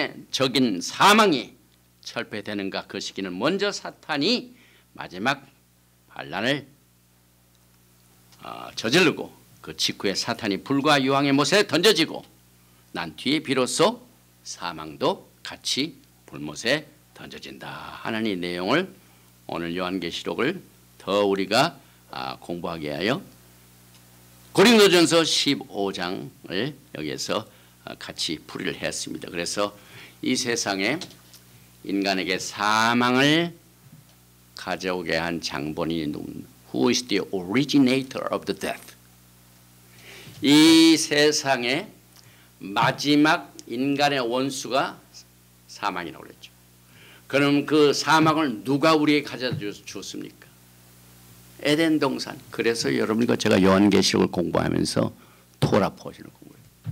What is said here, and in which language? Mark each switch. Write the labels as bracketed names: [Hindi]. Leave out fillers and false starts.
[Korean] 적인 사망이 철폐되는가, 그 시기는 먼저 사탄이 마지막 반란을 저지르고 그 직후에 사탄이 불과 유황의 못에 던져지고 난 뒤에 비로소 사망도 같이 불못에 던져진다 하는 이 내용을 오늘 요한계시록을 더 우리가 공부하게 하여 고린도전서 15장을 여기에서 같이 풀이를 했습니다. 그래서 이 세상에 인간에게 사망을 가져오게 한 장본인이 누굽니까? [English] Who is the originator of the death? [Korean] 이 세상에 마지막 인간의 원수가 사망이라고 그랬죠. 그럼 그 사망을 누가 우리에게 가져다 주었습니까? 에덴 동산. 그래서 여러분과 제가 요한계시록을 공부하면서 토라 포션을 공부해요.